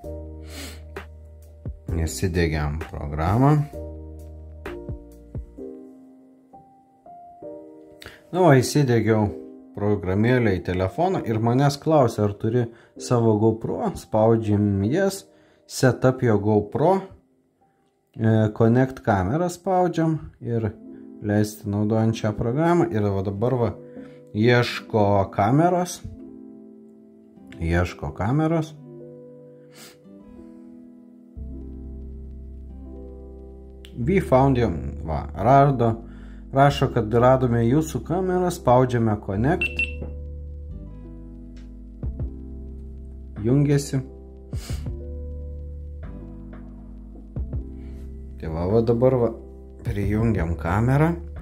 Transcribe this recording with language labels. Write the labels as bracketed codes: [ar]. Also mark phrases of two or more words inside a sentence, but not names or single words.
[lt] Na, įsidiegiau programėlę į telefoną ir manęs klausia, ar turi savo GoPro, spaudžiam jas, [en] setup your GoPro, connect [lt] kamerą spaudžiam ir leisti naudojant šią programą. Ir va dabar va ieško kameros. [en] We found you. [lt] Va, rašo, kad radome jūsų kamerą, spaudžiame connect. Jungiasi. Tai va dabar prijungiam kamerą.